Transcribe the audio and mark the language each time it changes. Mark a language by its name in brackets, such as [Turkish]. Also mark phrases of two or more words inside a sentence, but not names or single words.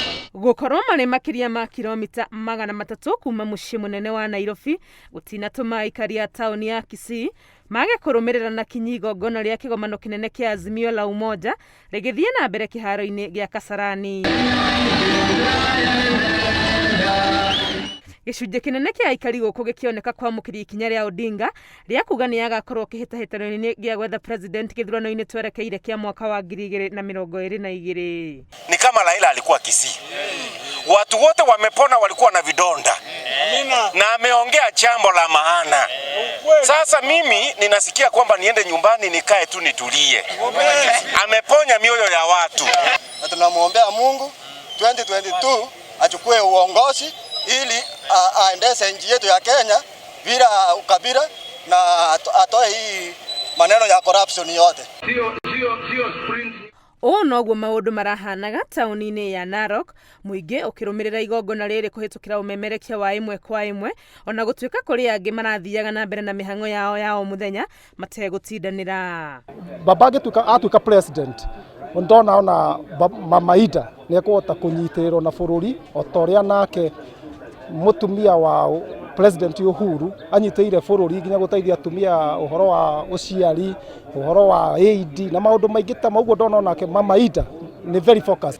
[Kikuyu] Gukorwo mari makiria ma kilomita 300 kuma mucii munene wa Nairobi gutinatuma aikari a tauni ya Kisii mage kurumirira na kinyi igongona ria kigomano kinene kia Azimio la Umoja rigithie na mbere kiharo-ini gia Kasarani. Gicunjĩ kinene kia aikari guku gikioneka kwamũkĩra ikinya ria Odinga ria kuga ni agakorwo kihitahitano-ini gia gwetha president githurano-ini twerekeire kia mwaka wa 2022. [Swahili] Ni kama Raila alikuwa Kisii. Watu wote wamepona, walikuwa na vidonda. Na ameongea jambo la maana. Sasa mimi ninasikia kwamba niende nyumbani nikae tu nitulie. Ameponya mioyo ya watu. Na tunamwombea Mungu 2022 achukue uongozi ili aendeshe nchi yetu ya Kenya bila ukabila na atoe hii maneno ya corruption yote. [Kikuyu] Noguo maundu marahanaga tauni-ini ya Narok, muingi ukirumirira igongona riri kuhitukira umemerekia wa imwe kwa imwe, ona gutuika kuri angi marathiaga na mbere na mihango yao ya o muthenya mategutindanira. Baba atuika president ndona ona Mama Ida ni ekuhota kunyitirwo na bururi otoria nake mutumia wa President Uhuru anyiteire bururi nginya guteithia atumia uhoro wa uciari, uhoro wa aid na maundu maingi ta maugo ndona nake Mama Ida ni [English] very focused.